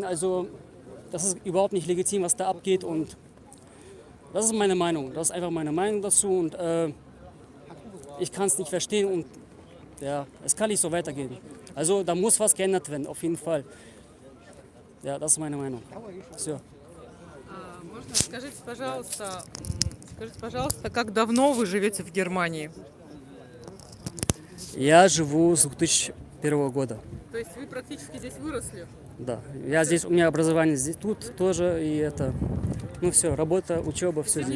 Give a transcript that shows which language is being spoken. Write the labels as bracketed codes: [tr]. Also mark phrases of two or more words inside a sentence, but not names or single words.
[de] Also das ist überhaupt nicht legitim, was da abgeht und das ist meine Meinung. Das ist einfach meine Meinung dazu und ich kann es nicht verstehen und ja, es kann nicht so weitergehen. Also da muss was geändert werden, auf jeden Fall. Ja, das ist meine Meinung. [ru] Все. Можно, скажите, пожалуйста, как давно вы живете в Германии? Я живу с 2001 года. То есть вы практически здесь выросли? Да, я здесь, у меня образование здесь, тут тоже, и это, ну все, работа, учеба, все здесь.